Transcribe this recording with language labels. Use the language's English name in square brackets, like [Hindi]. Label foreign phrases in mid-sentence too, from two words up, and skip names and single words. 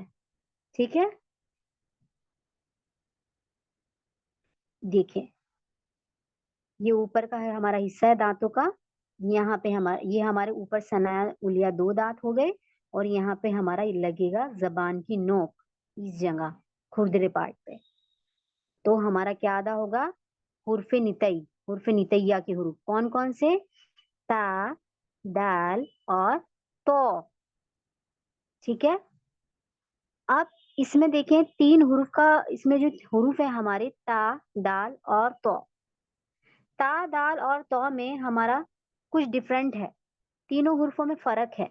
[Hindi] ठीक है, देखिए, ये ऊपर का है हमारा हिस्सा है दांतों का। यहाँ पे हमारा, ये हमारे ऊपर [Arabic] ثنايا عليا [Hindi] दो दांत हो गए, और यहाँ पे हमारा ये लगेगा जबान की नोक, इस जगह खुरदरे पार्ट पे। तो हमारा क्या अदा होगा? हुर्फे नितई, हुर्फे नितैया के हुरूफ कौन कौन से? ता, दाल और तो। ठीक है, अब इसमें देखें तीन हुरूफ का, इसमें जो हुरूफ है हमारे ता, दाल और तो। ता, दाल और तो में हमारा कुछ डिफरेंट है, तीनों हुर्फों में फर्क है।